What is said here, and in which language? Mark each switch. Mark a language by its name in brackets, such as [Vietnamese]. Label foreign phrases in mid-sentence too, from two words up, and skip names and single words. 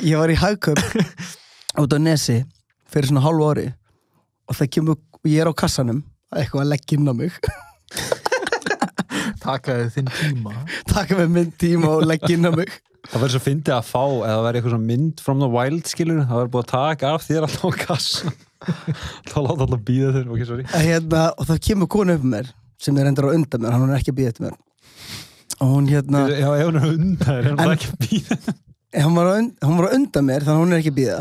[Icelandic] Ég var í Hagkaup út á Nesi fyrir svona hálfu ári og það kemur, ég er á kassanum eitthvað að leggja inn á mig. Takaði þinn tíma. Takaði minn tíma og leggja inn á mig. Það verður svo fyndið að fá eða það verður eitthvað svona mynd [English] from the wild, [Icelandic] skilur, það verður búið að taka af þér alltaf á kassa. Þá láta alltaf bíða þér, [English] ok, sorry. [Icelandic] Og það kemur konu upp með mér sem er endur á undan mér, hann er ekki að bíða eftir mér. Og hún Já, ef hún er undan þér, hann er ekki að bíða. Hún var á undan mér, þannig að hún er ekki að bíða.